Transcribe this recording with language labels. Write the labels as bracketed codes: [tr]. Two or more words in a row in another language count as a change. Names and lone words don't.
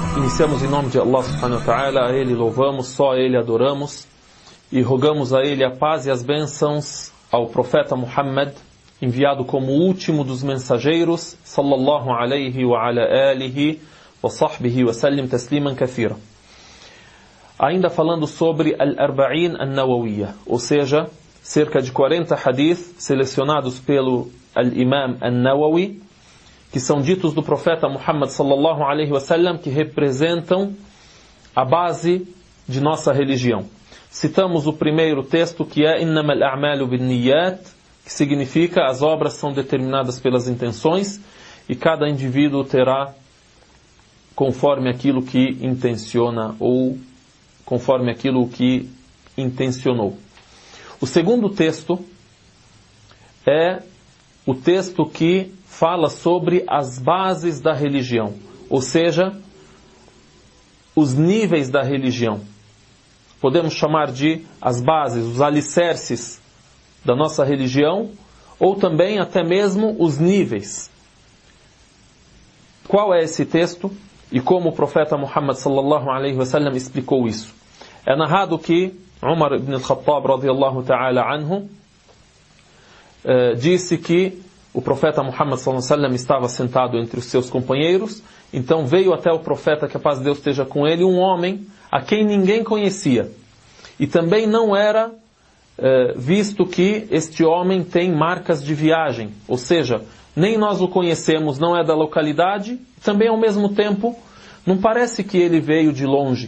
[pt] Iniciamos em nome de Allah [ar] سبحانه وتعالى, [pt] a Ele louvamos, só a Ele adoramos e rogamos a Ele a paz e as bênçãos ao profeta Muhammad, enviado como último dos mensageiros, [ar] صلى الله عليه وعلى آله وصحبه وسلم تسليما كثيرا. [pt] Ainda falando sobre al-Arba'in an-Nawawiyya, ou seja, cerca de 40 hadith selecionados pelo al-Imam an-Nawawi, que são ditos do profeta Muhammad [ar] صلى الله عليه وسلم, [pt] que representam a base de nossa religião. Citamos o primeiro texto, que é [ar] إنما الأعمال بالنيات, [pt] que significa as obras são determinadas pelas intenções e cada indivíduo terá conforme aquilo que intenciona ou conforme aquilo que intencionou. O segundo texto é o texto que fala sobre as bases da religião, ou seja, os níveis da religião. Podemos chamar de as bases, os alicerces da nossa religião, ou também até mesmo os níveis. Qual é esse texto e como o profeta Muhammad [ar] صلى الله عليه وسلم [pt] explicou isso? É narrado que Umar ibn al-Khattab [ar] رضي الله تعالى عنه [pt] disse que o profeta Muhammad [ar] صلى الله عليه وسلم [pt] estava sentado entre os seus companheiros, então veio até o profeta, que a paz de Deus esteja com ele, um homem a quem ninguém conhecia. E também não era visto que este homem tem marcas de viagem, ou seja, nem nós o conhecemos, não é da localidade, também ao mesmo tempo não parece que ele veio de longe.